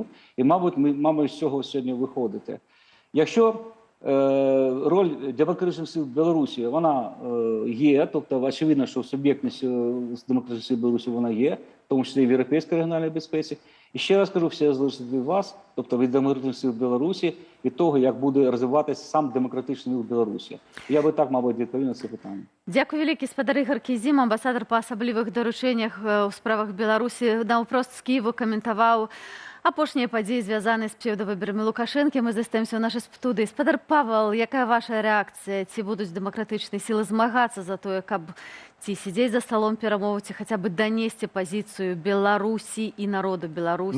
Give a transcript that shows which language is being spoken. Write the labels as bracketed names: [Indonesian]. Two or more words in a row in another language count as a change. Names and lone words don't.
[Ukrainian] І, мабуть, з цього сьогодні виходити. Якщо роль демократичних сил Білорусі, вона є, тобто очевидно, що суб'єктність з демократичних сил Білорусі вона є, в тому числі і в європейській регіональній безпеці. І ще раз кажу, все залежить від вас, тобто від демократичних сил Білорусі, від того, як буде розвиватися сам демократичний рух Білорусі. Я би так, мабуть, відповів на це питання. [Belarusian] Дякую вялікі, спадар Ігор Кізім, амбасадар па асаблівых даручэннях у справах Беларусі. Наўпрост з Кієву каментаваў апошнія падзеі, звязаныя з псевдавыбарамі Лукашэнкі. Мы застаемся ў нашай студыі. Спадар Павел, якая ваша рэакцыя? Ці будуць дэмакратычныя сілы змагацца за тое, каб ці сидзець за столом перамоваў, ці хаця бы данесці пазіцыю Беларусі і народу Беларусі?